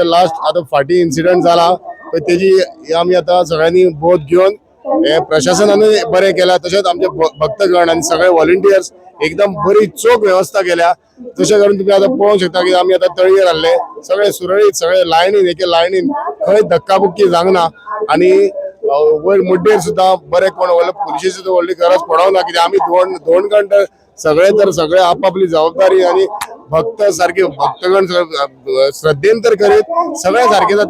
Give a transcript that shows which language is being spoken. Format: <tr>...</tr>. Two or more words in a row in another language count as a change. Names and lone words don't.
<mr>लास्ट आता फाटी इन्सिडेंट झाला, तर त्याची आम्ही आता सगळ्यांनी बोध घेऊन हे प्रशासनाने बरे केला, तसेच आमचे भक्तगण आणि सगळे व्हॉलंटियर्स एकदम बरी चोख व्यवस्था केल्या.</mr> <kok>तशें करून तुम्ही आता पळोवंक शकता की आम्ही आता तळयेर आसले सगळे सुरळीत, सगळे लायनीन एके लायनीन खंय धक्काबुक्की जावना. आणि वयर मुड्डेर सुद्धा बरे कोण पुलिशेची सुद्धा व्हडली गरज पडवना, कित्याक आम्ही दोन घंटे सगळे आपापली जबाबदारी आणि भक्त सारखे भक्तगण श्रद्धेन तर करीत सगळे सारखे जाता.</kok>